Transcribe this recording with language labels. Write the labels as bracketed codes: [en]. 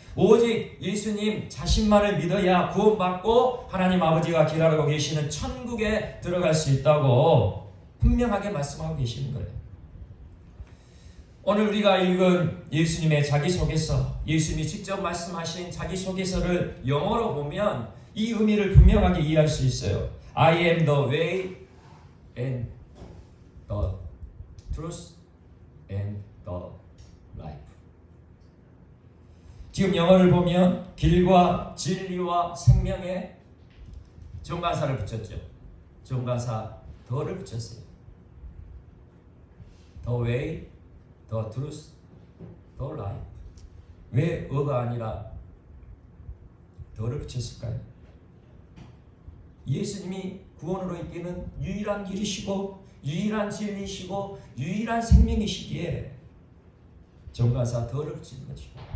[ko] 오직 예수님 자신만을 믿어야 구원받고 하나님 아버지가 기다리고 계시는 천국에 들어갈 수 있다고 분명하게 말씀하고 계시는 거예요. 오늘 우리가 읽은 예수님의 자기소개서, 예수님이 직접 말씀하신 자기소개서를 영어로 보면 이 의미를 분명하게 이해할 수 있어요. [en] I am the way and the truth and the life. [ko] 지금 영어를 보면 길과 진리와 생명의 정관사를 붙였죠. 정관사 더를 붙였어요. [en] The way, the truth, the life. [ko] 왜 어가 아니라 더를 붙였을까요? 예수님이 구원으로 이끄는 유일한 길이시고 유일한 진리시고 유일한 생명이시기에 정관사 더를 붙인 거죠.